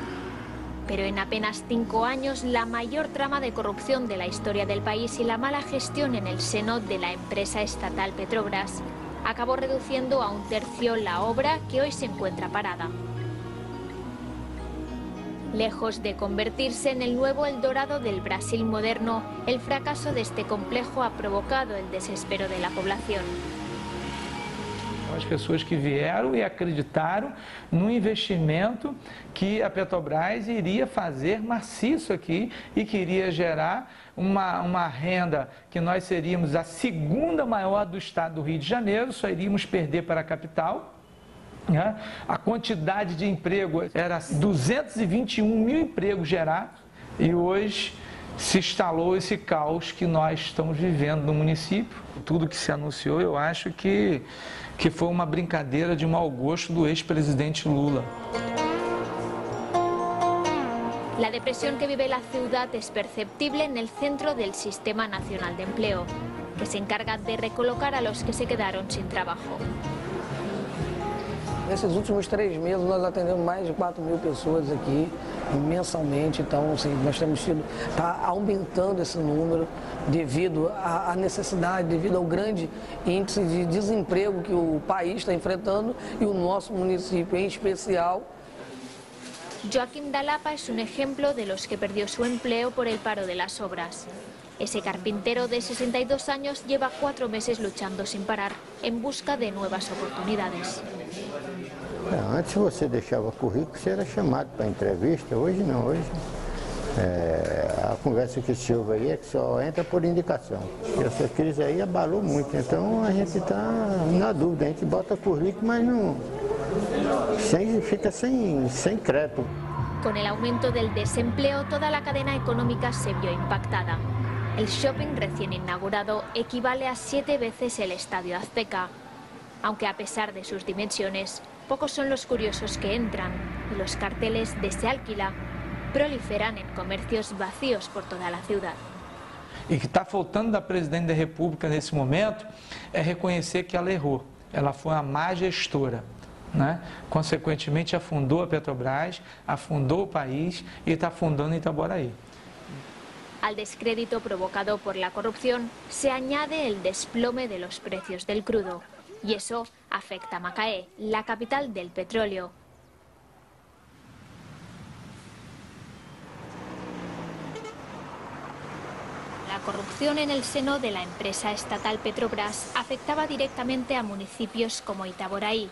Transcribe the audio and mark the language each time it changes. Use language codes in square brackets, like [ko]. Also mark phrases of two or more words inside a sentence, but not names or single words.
[es] Pero en apenas 5 años, la mayor trama de corrupción de la historia del país y la mala gestión en el seno de la empresa estatal Petrobras acabó reduciendo a 1/3 la obra, que hoy se encuentra parada. Lejos de convertirse en el nuevo Eldorado del Brasil moderno, el fracaso de este complejo ha provocado el desespero de la población. [pt] As pessoas que vieram e acreditaram no investimento que a Petrobras iria fazer maciço aqui e que iria gerar uma renda que nós seríamos a 2ª maior do estado do Rio de Janeiro, só iríamos perder para a capital. A quantidade de emprego era 221.000 empregos gerados e hoje se instalou esse caos que nós estamos vivendo no município. Tudo que se anunciou, eu acho que foi uma brincadeira de mau gosto do ex-presidente Lula. [es] La depresión que vive la ciudad es perceptible en el centro del Sistema Nacional de Empleo, que se encarga de recolocar a los que se quedaron sin trabajo. [pt] Nesses últimos 3 meses nós atendemos mais de 4.000 pessoas aqui mensalmente, então assim, nós temos tido, está aumentando esse número devido à necessidade, devido ao grande índice de desemprego que o país está enfrentando e o nosso município em especial. [es] Joaquim Dalapa es un ejemplo de los que perdió su empleo por el paro de las obras. Ese carpintero de 62 años lleva 4 meses luchando sin parar en busca de nuevas oportunidades. [pt] Antes você deixava currículo, você era chamado para entrevista, hoje não, hoje a conversa que se ouve aí é que só entra por indicação. E essa crise aí abalou muito, então a gente está na dúvida, a gente bota currículo, mas não, fica sem crédito. [es] Con el aumento del desempleo, toda la cadena económica se vio impactada. El shopping recién inaugurado equivale a 7 veces el Estadio Azteca, aunque a pesar de sus dimensiones, pocos son los curiosos que entran y los carteles de "se alquila" proliferan en comercios vacíos por toda la ciudad. [pt] E que está faltando da presidente da República nesse momento é reconhecer que ela errou. Ela foi uma má gestora, né? Consequentemente afundou a Petrobras, afundou o país e está afundando Itaboraí. [es] Al descrédito provocado por la corrupción se añade el desplome de los precios del crudo. Y eso afecta a Macaé, la capital del petróleo. La corrupción en el seno de la empresa estatal Petrobras afectaba directamente a municipios como Itaboraí.